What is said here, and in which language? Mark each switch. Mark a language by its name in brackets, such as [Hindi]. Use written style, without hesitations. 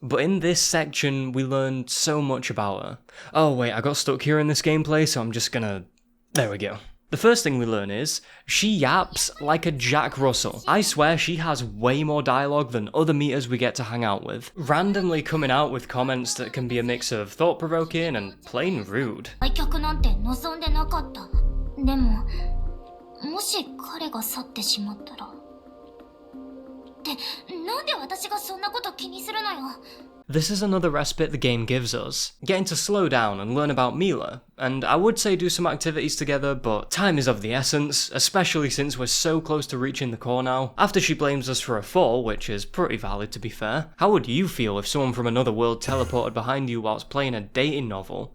[English] But in this section, we learned so much about her. Oh wait, I got stuck here in this gameplay, so I'm just gonna... There we go. The first thing we learn is, she yaps like a Jack Russell. I swear she has way more dialogue than other Mitas we get to hang out with. Randomly coming out with comments that can be a mix of thought-provoking and plain rude. [Japanese] 愛客なんて望んでなかった。でも、もし彼が去ってしまったら。ってなんで私がそんなこと気にするのよ。 [English] This is another respite the game gives us, getting to slow down and learn about Mila, and I would say do some activities together, but time is of the essence, especially since we're so close to reaching the core now. After she blames us for a fall, which is pretty valid to be fair, how would you feel if someone from another world teleported behind you whilst playing a dating novel?